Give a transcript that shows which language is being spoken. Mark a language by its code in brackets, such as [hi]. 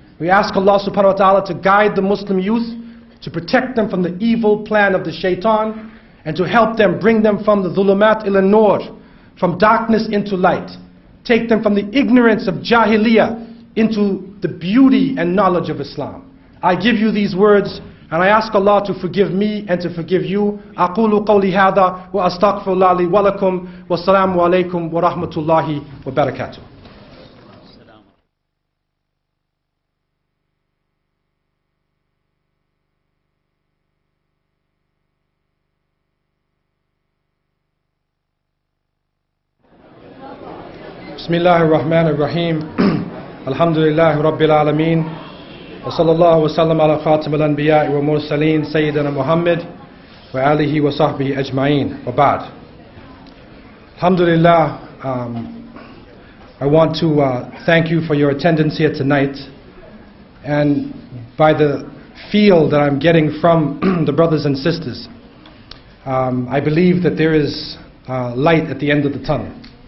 [en] We ask Allah subhanahu wa ta'ala to guide the Muslim youth, to protect them from the evil plan of the shaitan, and to help them, bring them from the dhulumat ila nur, from darkness into light. Take them from the ignorance of Jahiliyyah into the beauty and knowledge of Islam. I give you these words, and I ask Allah to forgive me and to forgive you. [ar] أقول قولي هذا وأستغفر الله لي ولكم والسلام عليكم ورحمة الله وبركاته. بسم الله الرحمن الرحيم الحمد لله رب العالمين وصلى الله وسلم على خاتم الأنبياء والمرسلين سيدنا محمد وآله وصحبه أجمعين وبعد. [en] Alhamdulillah, I want to thank you for your attendance here tonight, and by the feel that I'm getting from the brothers and sisters, I believe that there is light at the end of the tunnel.